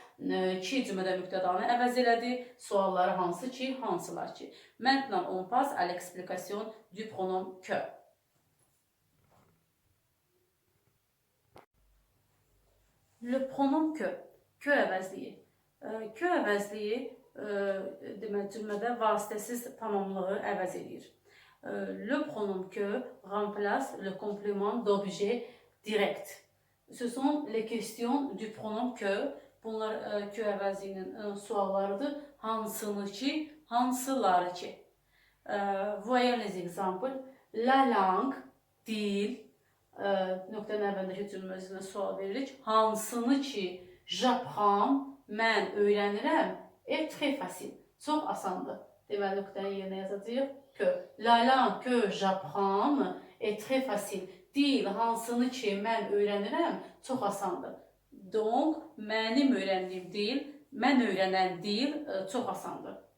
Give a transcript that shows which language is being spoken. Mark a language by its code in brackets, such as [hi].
[az] Ki cümlədə mübtədanı əvəz elədi. Sualları hansı ki, hansılar ki. [fr] Maintenant, on passe à l'explication du pronom que. Le pronom que. [az] Kö əvəzliyi. Kö əvəzliyi deməli cümlədə vasitəsiz tamamlığı əvəz edir. [fr] Le pronom que remplace le complément d'objet direct. Ce sont les questions du pronom que. [az] Bunlar que əvəzliyinin suallarıdır. Hansını ki, hansıları ki. [fr] Voyez les exemples. La langue, [az] dil, nöqtənin əvvəlindəki cümlə üzrə sual veririk. Hansını ki, [fr] j'apprends, [az] mən öyrənirəm, [fr] est très facile. [az] Çox asandır. Deməli, nöqtənin yerinə yazacağıq. [fr] Que. La langue que j'apprends est très facile. [az] Dil, hansını ki, mən öyrənirəm, çox asandır. Donc, mənim öyrəndiyim dil, mən öyrənən dil çox asandır.